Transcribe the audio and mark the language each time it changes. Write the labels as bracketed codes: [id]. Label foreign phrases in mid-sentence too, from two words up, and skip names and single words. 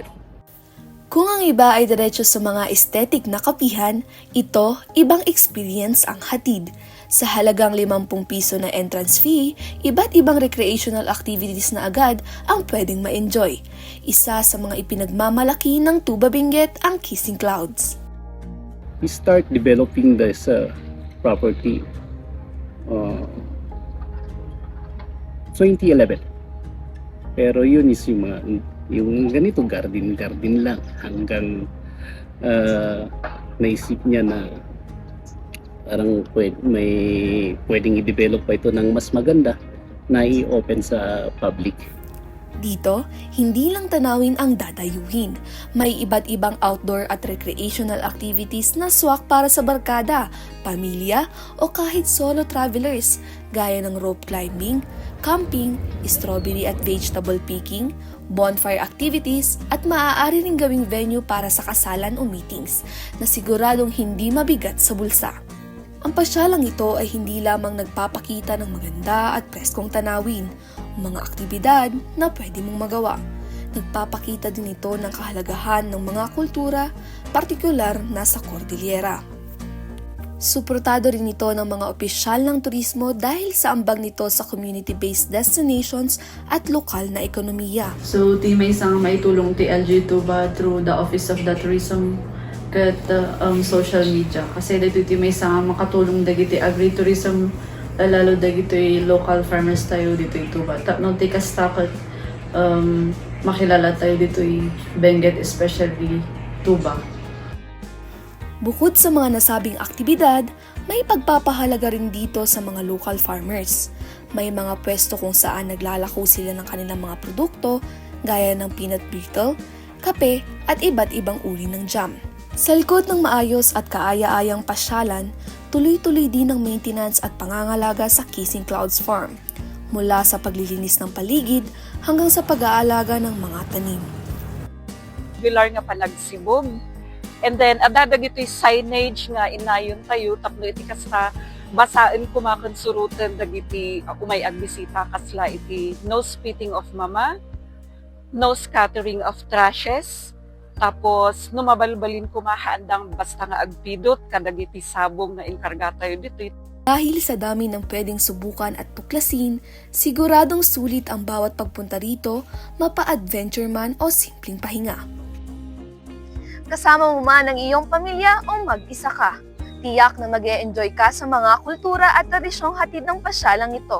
[tl] Kung ang iba ay diretso sa mga aesthetic na kapihan, ito ibang experience ang hatid. Sa halagang 50 piso na entrance fee, iba't ibang [en] recreational activities [tl] na agad ang pwedeng ma-enjoy. Isa sa mga ipinagmamalaki ng Tuba Benguet ang Kissing Clouds. [en] We start developing this property 2011. [tl] Pero yun is yung ganito garden lang hanggang naisip niya na parang pwedeng i-develop pa ito ng mas maganda na i-open sa public. Dito, hindi lang tanawin ang dadayuhin. May iba't ibang outdoor at [en] recreational activities [tl] na swak para sa barkada, pamilya o kahit [en] solo travelers [tl] gaya ng [en] rope climbing, [tl] camping, strawberry at [en] vegetable picking, bonfire activities [tl] at maaari ring gawing venue para sa kasalan o meetings na siguradong hindi mabigat sa bulsa. Ang pasyalang ito ay hindi lamang nagpapakita ng maganda at preskong tanawin, mga aktibidad na pwede mong magawa. Nagpapakita din ito ng kahalagahan ng mga kultura, partikular na sa Cordillera. Suportado rin ito ng mga opisyal ng turismo dahil sa ambag nito sa [en] community-based destinations [tl] at lokal na ekonomiya. [ilo] So, ti may isang maitulong ti LG Tuba [en] through the Office of the Tourism [ilo] kat [en] social media. [ilo] Kasi dito ti may isang makatulong dagiti agri-tourism lalo dagiti [en] local farmers [ilo] tayo dito i Tuba. Tapno ti kastakot makilala tayo dito i Benguet, especially Tuba. [tl] Bukod sa mga nasabing aktibidad, may pagpapahalaga rin dito sa mga [en] local farmers. [tl] May mga pwesto kung saan naglalako sila ng kanilang mga produkto gaya ng [en] peanut brittle, [tl] kape at iba't ibang uri ng jam. Sa likod ng maayos at kaaya-ayang pasyalan, tuloy-tuloy din ang maintenance at pangangalaga sa Kissing Clouds Farm, mula sa paglilinis ng paligid hanggang sa pag-aalaga ng mga tanim. [ilo] Regular nga panagsibog. [en] And then, [ilo] adadag ito'y signage nga inayon tayo, tapno iti kasla, basaan kumakonsurutan dagiti umay agbisita kasla iti [en] no spitting of mama, no scattering of trashes, [ilo] tapos numabalbalin kumahandang basta nga agpidot, kadagiti sabong na inkarga tayo dito. [tl] Dahil sa dami ng pwedeng subukan at tuklasin, siguradong sulit ang bawat pagpunta rito, mapa-adventure man o simpleng pahinga. Kasama mo man ang iyong pamilya o mag-isa ka. Tiyak na mag-e-enjoy ka sa mga kultura at tradisyong hatid ng pasyalang ito.